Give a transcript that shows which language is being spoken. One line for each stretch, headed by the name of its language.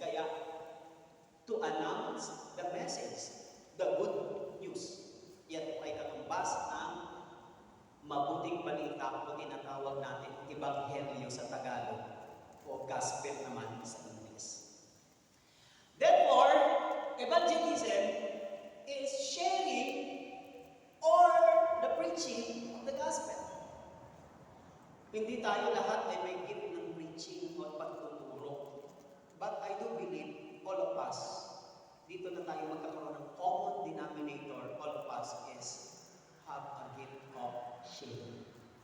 English: Kaya, to announce the message, the good news.
Filipino: Yan ay katumbas ng mabuting balita o tinatawag natin ebanghelyo sa Tagalog o gospel naman sa English.
English: Therefore, evangelism is sharing or the preaching of the gospel.
Filipino: Hindi tayo lahat ay may gift ng preaching o pagtuturo.
English: But I do believe all of us,
Filipino: dito na tayo magkakaroon ng common denominator,
English: all of us is have a gift of sharing.